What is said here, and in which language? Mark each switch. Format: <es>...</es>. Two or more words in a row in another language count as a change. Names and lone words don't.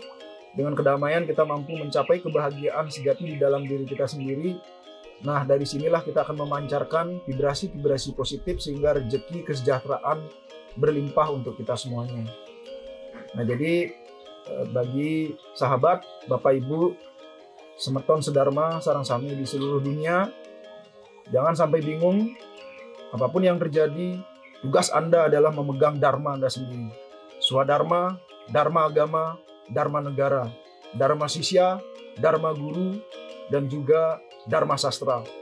<id>Dengan kedamaian kita mampu mencapai kebahagiaan sejati di dalam diri kita sendiri. Nah, dari sinilah kita akan memancarkan vibrasi-vibrasi positif sehingga rezeki kesejahteraan berlimpah untuk kita semuanya. Nah, jadi bagi sahabat, Bapak Ibu,</id> <ban>semeton sedharma sareng sami</ban> <id>di seluruh dunia, jangan sampai bingung. Apapun yang terjadi, tugas Anda adalah memegang Dharma Anda sendiri. Swadharma, Dharma agama, Dharma negara, Dharma sisya, Dharma guru, dan juga Dharma sastra.</id>